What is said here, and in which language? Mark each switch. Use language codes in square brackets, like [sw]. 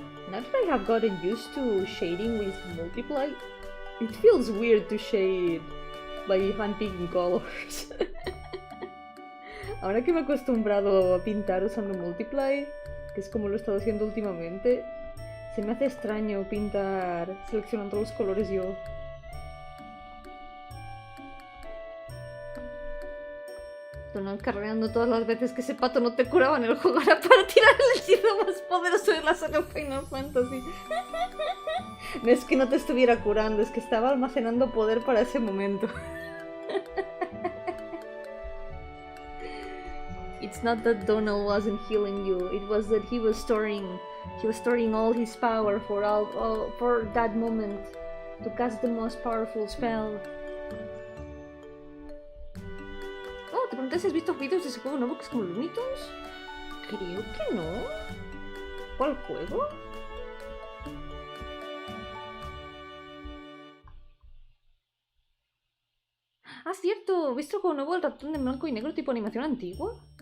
[en] Now that I have gotten used to shading with multiply, it feels weird to shade by hand-picking colors. [es] Ahora que me he acostumbrado a pintar usando multiply, que es como lo he estado haciendo últimamente, se me hace extraño pintar seleccionando los colores yo. Donald cargando todas las veces que ese pato no te curaba en el juego era para tirar el hechizo más poderoso de la saga Final Fantasy. No es que no te estuviera curando, es que estaba almacenando poder para ese momento. [en] It's not that Donald wasn't healing you, it was that he was storing all his power for that moment to cast the most powerful spell. [es] Oh, te pregunté si has visto vídeos de ese juego nuevo que es como Looney Tunes. Creo que no. ¿Cuál juego? Ah, cierto, ¿viste el juego nuevo del ratón de blanco y negro tipo animación antigua?